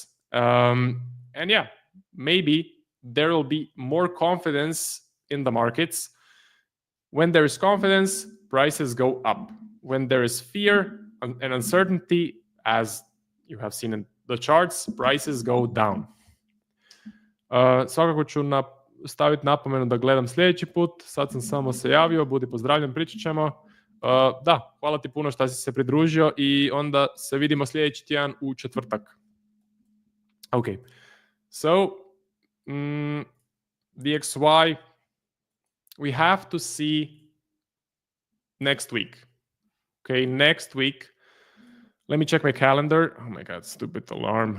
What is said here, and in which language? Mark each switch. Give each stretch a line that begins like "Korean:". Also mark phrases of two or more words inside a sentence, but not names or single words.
English: And yeah, maybe there will be more confidence in the markets. When there is confidence, prices go up. When there is fear and uncertainty, as you have seen in the charts, prices go down.
Croatian: Svakako ću staviti napomenu da gledam sljedeći put. Sad sam samo se javio, budi pozdravljen, pričat ćemo. Da, hvala ti puno što si se pridružio i onda se vidimo sljedeći tjedan u četvrtak.
English: Okay, so the XY, we have to see next week. Okay, next week. Let me check my calendar. Oh my God, stupid alarm.